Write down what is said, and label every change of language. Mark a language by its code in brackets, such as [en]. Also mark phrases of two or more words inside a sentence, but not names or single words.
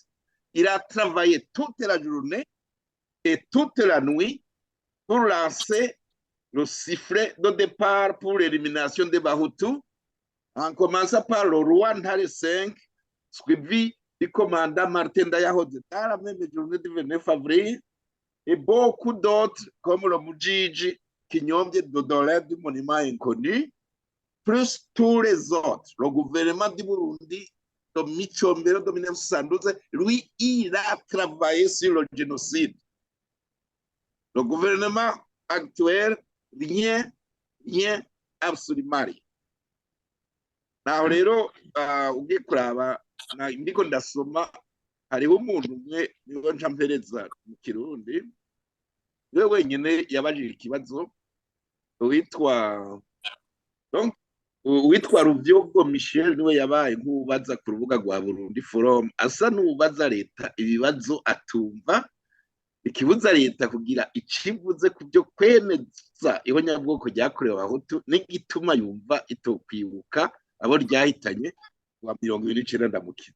[fr] Il a travaillé toute la journée et toute la nuit pour lancer le sifflet de départ pour l'élimination des Bahutus, en commençant par le roi Ntare V, suivi du commandant Martin Ndayahoze dans la même journée du 29 avril, et beaucoup d'autres comme le Mujiji Kinyombye Dodolin du monument inconnu, plus tous les autres. Le gouvernement du Burundi de Micombero de 1972, lui, il a travaillé sur le génocide. Le gouvernement actuel, rien, absolument rien. [rn] Naho rero ugiye kuraba ndiko ndasoma hariho umuntu umwe niwe nca mpereza mu Kirundi, we wenyine yabajije ikibazo witwa Ruvyogo Michel, niwe yabaye nk'ubaza ku rubuga rwa Burundi Forum, asa n'ubaza leta ibibazo atumva, ikibuza leta kugira ikivuze ku byo kwemeza ihonyabwoko ryakorewe Abahutu n'igituma yumva itokwibuka abo ryahitanye wa 29 ndamukiza.